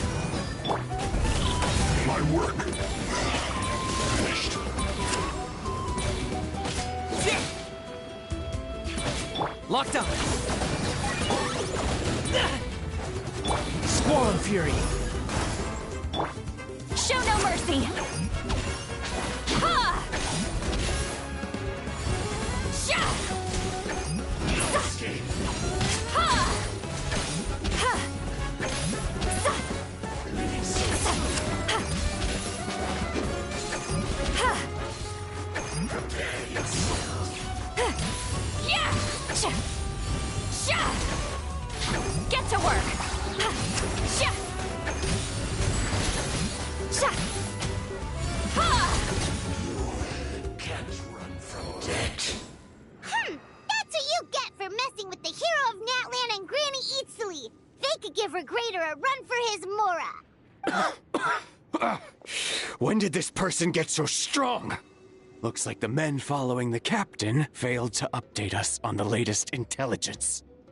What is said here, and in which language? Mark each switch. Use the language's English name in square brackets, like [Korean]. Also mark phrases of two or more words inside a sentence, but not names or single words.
[English] My work. Finished. Locked up. Squall and fury. Show no mercy! Ha! Sha! Ha! Ha! Sa! Ha! Prepare yourself. Yeah! Sha! Sha! Get to work! Sha! Sha! Ha! Can't run from debt. That's what you get for messing with the hero of Natlan and Granny Eatsley. They could give Regrader a run for his Mora. When did this person get so strong? Looks like the men following the captain failed to update us on the latest intelligence.